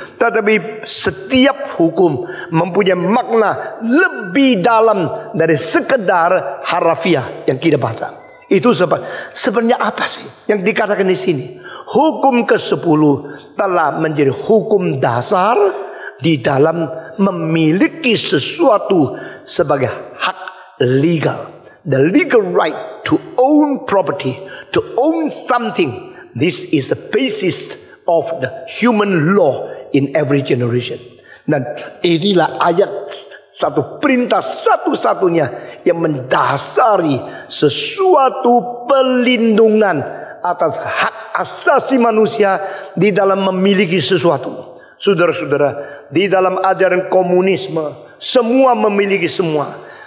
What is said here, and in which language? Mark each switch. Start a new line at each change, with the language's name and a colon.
Indonesian: Tetapi setiap hukum mempunyai makna lebih dalam dari sekedar harafiah yang kita baca. Itu sebenarnya apa sih yang dikatakan di sini? Hukum ke-10 telah menjadi hukum dasar di dalam memiliki sesuatu sebagai hak legal.
English: The legal right to own property, to own something. This is the basis of the human law in every generation.
Indonesian: Dan inilah ayat satu perintah satu-satunya yang mendasari sesuatu pelindungan atas hak asasi manusia di dalam memiliki sesuatu. Saudara-saudara, di dalam ajaran komunisme, semua memiliki semua.